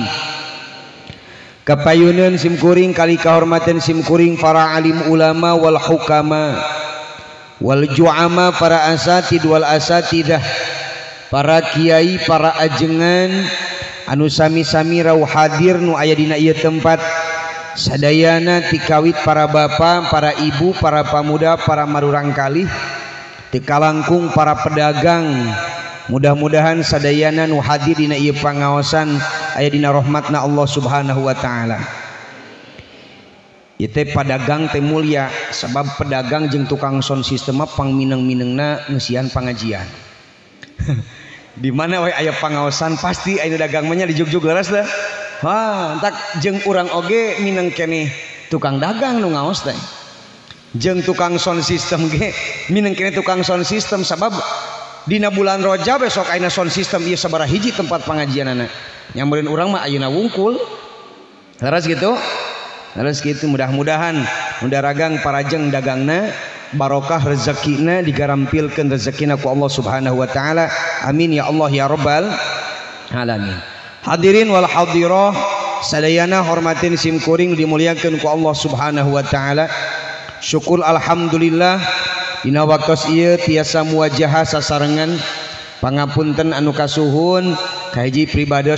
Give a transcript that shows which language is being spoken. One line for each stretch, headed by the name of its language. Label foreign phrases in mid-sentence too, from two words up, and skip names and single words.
Sundanese: Kapayuneun simkuring kali kahormatan simkuring para alim ulama
Arabic: والحكماء والزعماء
Sundanese: para
Arabic: أساتيذ والأستاذات
Sundanese: para kiai para ajengan anu sami-sami rauh hadir nu aya dina ieu tempat sadayana tikawit para bapa para ibu para pamuda para marurang kalih tikalangkung para pedagang. Mudah-mudahan sadayana nu hadir dina ieu pangaosan aya dina rahmatna
Arabic: الله سبحانه وتعالى.
Sundanese: Ieu teh padagang teh mulia sabab pedagang jeung tukang
English: sound system
Sundanese: pangmineng-minengna ngeusian pangajian. Di mana we aya pangaosan pasti aya dagang mah nya di jugjug leres teh. Ha, entak jeung urang oge mineng keneh tukang dagang nu ngaos teh. Jeung tukang
English: sound system
Sundanese: ge mineng keneh tukang
English: sound system
Sundanese: sabab dina bulan Rajab besok ayeuna sound system ieu sabaraha hiji tempat pangajianana. Nyambereun urang mah ayeuna wungkul. Leres gitu? Leres gitu mudah-mudahan mundaragang parajeng dagangna barokah rezekina digarampilkeun rezekina ku
Arabic: الله سبحانه وتعالى. آمين يا الله يا رب العالمين. الحاضرين والحاضرات
Sundanese: sadayana hormatin simkuring dimuliakeun ku
Arabic: الله سبحانه وتعالى.
Sundanese: Syukur alhamdulillah dina waktos ieu tiasa muwajahah sasarengan pangapunten anu kasuhun ka hiji pribados